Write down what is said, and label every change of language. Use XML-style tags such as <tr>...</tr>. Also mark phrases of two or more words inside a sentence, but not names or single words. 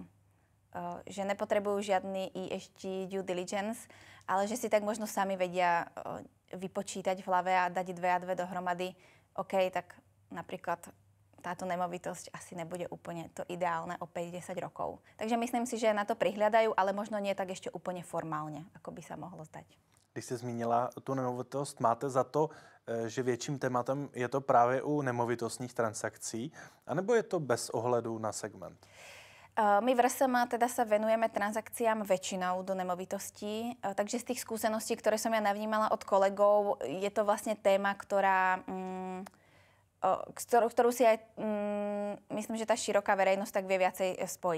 <sk>Že nepotrebujú žiadny ESG</sk> <en>due diligence,</en> <sk>ale že si tak možno sami vedia vypočítať v hlave a dať 2 a 2 dohromady. OK, tak napríklad táto nemovitosť asi nebude úplne to ideálne o 5-10 rokov. Takže myslím si, že na to prihľadajú, ale možno nie tak ešte úplne formálne, ako by sa mohlo zdať.</sk> <cs>Když jste zmínila tu nemovitost, máte za to, že větším tématem je to právě u nemovitostních transakcí, anebo je to bez ohledu na segment?</cs> <sk>My v RSM teda sa venujeme transakciám väčšinou do nemovitostí, takže z tých skúseností, ktoré som ja navnímala od kolegov, je to vlastne téma, ktorú si aj myslím, že tá široká verejnosť tak vie viacej spojiť.</sk>